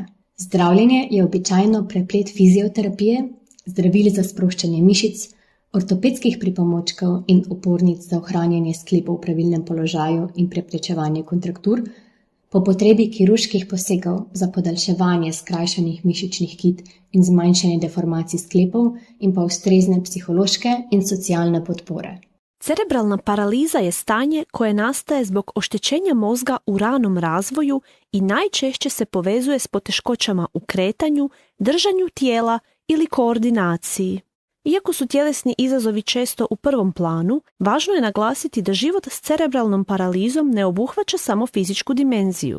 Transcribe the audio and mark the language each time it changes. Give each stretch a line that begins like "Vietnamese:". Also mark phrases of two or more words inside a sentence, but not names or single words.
Slovenian: Zdravljenje je običajno preplet fizioterapije, zdravil za sproščanje mišic, ortopedskih pripomočkov in opornic za ohranjanje sklepov v pravilnem položaju in preprečevanje kontraktur, po potrebi kirurških posegov za podaljševanje skrajšanih mišičnih kit in zmanjšanje deformacij sklepov in pa ustrezne psihološke in socijalne podpore.
Croatian: Cerebralna paraliza je stanje koje nastaje zbog oštećenja mozga u ranom razvoju i najčešće se povezuje s poteškoćama u kretanju, držanju tijela ili koordinaciji. Iako su tjelesni izazovi često u prvom planu, važno je naglasiti da život s cerebralnom paralizom ne obuhvaća samo fizičku dimenziju.